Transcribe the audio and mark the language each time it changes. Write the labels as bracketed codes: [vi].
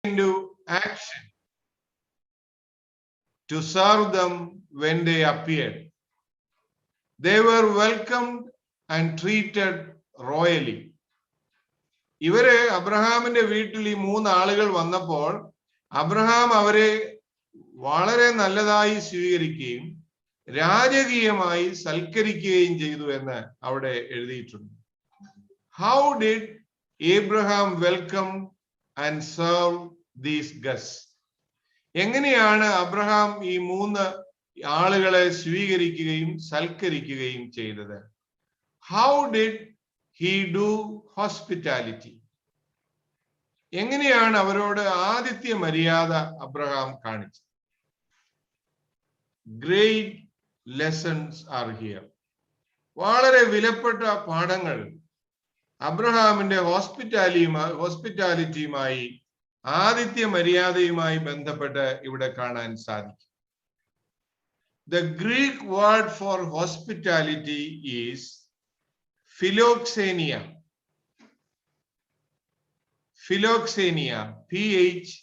[en] into action to serve them when they appeared. They were welcomed and treated royally. [ml] ഇവര് അബ്രഹാമിന്റെ വീട്ടിൽ ഈ 3 ആളുകൾ വന്നപ്പോൾ അബ്രഹാം അവരെ വളരെ നല്ലതായി സ്വീകരിക്കുകയും രാജകീയമായി സൽക്കരിക്കുകയും ചെയ്തു എന്ന് അവിടെ എഴുതിയിട്ടുണ്ട്. [en] How did Abraham welcome and serve these guests? [ml] എങ്ങനെയാണ് അബ്രഹാം ഈ 3 ആളുകളെ സ്വീകരിക്കുകയും സൽക്കരിക്കുകയും ചെയ്തത്? [en] How did he do hospitality? [ml] എങ്ങനെയാണ് അവരോട് ആതിഥ്യ മര്യാദ അബ്രഹാം കാണിച്ചത്? [en] Great lessons are here. [ml] വളരെ വിലപ്പെട്ട പാഠങ്ങൾ അബ്രഹാമിന്റെ ഹോസ്പിറ്റാലിറ്റിയുമായി ആതിഥ്യ മര്യാദയുമായി ബന്ധപ്പെട്ട് ഇവിടെ കാണാൻ സാധിക്കും. [en] The Greek word for hospitality is philoxenia. Philoxenia, Philoxenia.